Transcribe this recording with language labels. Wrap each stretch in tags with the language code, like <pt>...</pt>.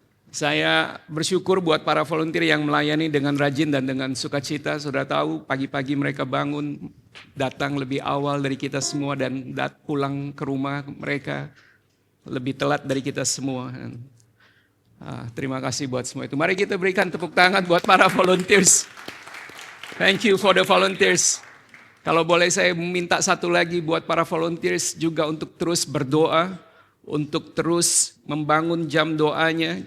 <id>Saya bersyukur buat para volunteer yang melayani dengan rajin dan dengan sukacita. Saudara tahu pagi-pagi mereka bangun, datang lebih awal dari kita semua dan pulang ke rumah mereka lebih telat dari kita semua. Terima kasih buat semua itu. Mari kita berikan tepuk tangan buat para volunteers.</id> <en>Thank you for the volunteers.</en> <id>Kalau boleh saya minta satu lagi buat para volunteers juga untuk terus berdoa, untuk terus membangun jam doanya.</id>